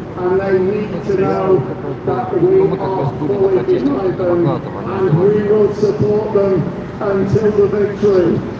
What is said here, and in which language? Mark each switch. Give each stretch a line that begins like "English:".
English: And they need to know that we
Russian: Ну, мы как раз были на протесте в Томагавке,
English: and we will support them until the victory.